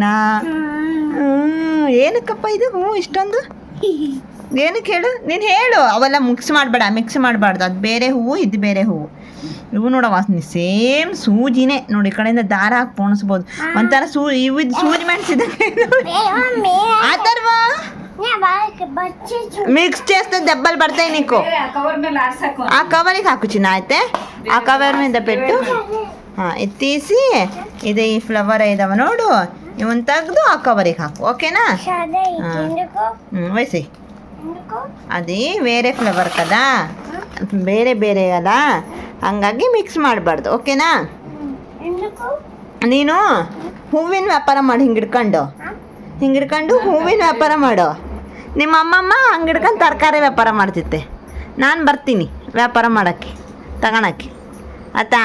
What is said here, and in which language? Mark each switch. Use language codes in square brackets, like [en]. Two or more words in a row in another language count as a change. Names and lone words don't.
[kn] ಏನಕ್ಕಪ್ಪ ಇದು ಹೂ ಇಷ್ಟೊಂದು? ಏನಕ್ಕೆ ಹೇಳು, ನೀನು ಹೇಳು. ಅವೆಲ್ಲ ಮಿಕ್ಸ್ ಮಾಡಬಾರ್ದು. ಅದು ಬೇರೆ ಹೂವು, ಇದು ಬೇರೆ ಹೂವು. ಇವು ನೋಡ ವಾಸನೆ ಸೇಮ್ ಸೂಜಿನೇ ನೋಡಿ. ಈ ಕಡೆಯಿಂದ ದಾರ ಹಾಕಿ ಪೋಣಿಸ್ಬೋದು. ಒಂಥರ ಇವು ಸೂಜಿ ಮೆಣಸಿದಂಗೆ [te] ఆ తర్వా మిక్స్ చేస్తే దెబ్బలు పడతాయి నీకు. ఆ కవర్కి ಹಾಕು చిన్న. అయితే ఆ కవర్ మీద పెట్టు. ఇది తీసి ఇది ఈ ఫ్లవర్ [kn] ఇదాವ ನೋಡು, ಇವನ್ ತೆಗೆದು ಆ ಕವರಿಗೆ ಹಾಕು. [te] ఓకేనా? వేసి అది వేరే ఫ్లవర్ కదా, [kn] ಬೇರೆ ಬೇರೆ ಅಲ್ಲ, ಹಂಗಾಗಿ ಮಿಕ್ಸ್ ಮಾಡಬಾರ್ದು. ಓಕೆನಾ? ನೀನು ಹೂವಿನ ವ್ಯಾಪಾರ ಮಾಡಿ ಹಿಂಗಿಡ್ಕೊಂಡು ಹೂವಿನ ವ್ಯಾಪಾರ ಮಾಡು. ನಿಮ್ಮ ಅಮ್ಮಮ್ಮ ಹಂಗಿಡ್ಕೊಂಡು ತರಕಾರಿ ವ್ಯಾಪಾರ ಮಾಡ್ತಿತ್ತೆ. ನಾನು ಬರ್ತೀನಿ ವ್ಯಾಪಾರ ಮಾಡೋಕ್ಕೆ, ತಗೊಳಕ್ಕೆ. ಆಯ್ತಾ?